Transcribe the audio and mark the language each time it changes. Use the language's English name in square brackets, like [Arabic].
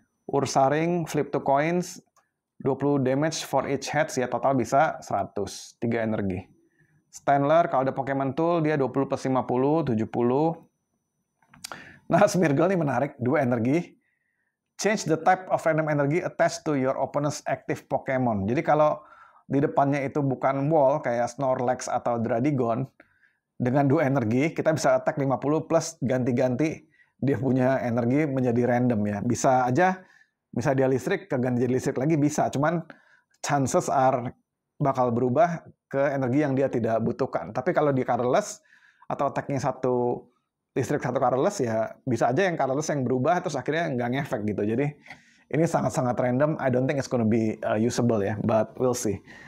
[English] Ursaring, flip 2 coins, 20 damage for each heads, [Indonesian] ya total bisa 100, 3 energi. Stantler, kalau ada Pokemon Tool, dia 20 plus 50, 70. Nah, Smeargle ini menarik, 2 energi. [English] Change the type of random energy attached to your opponent's active Pokemon. [Indonesian] Jadi kalau di depannya itu bukan wall, kayak Snorlax atau Dradigon, dengan 2 energi, kita bisa attack 50 plus ganti-ganti dia punya energi menjadi random ya. Bisa aja, bisa dia listrik, keganti jadi listrik lagi bisa. Cuman [English] chances are [Indonesian] bakal berubah ke energi yang dia tidak butuhkan. Tapi kalau di colorless, atau attack-nya satu listrik satu colorless, ya bisa aja yang colorless yang berubah, terus akhirnya nggak ngefek gitu. Jadi ini sangat-sangat random. [English] I don't think it's gonna be usable ya, but we'll see.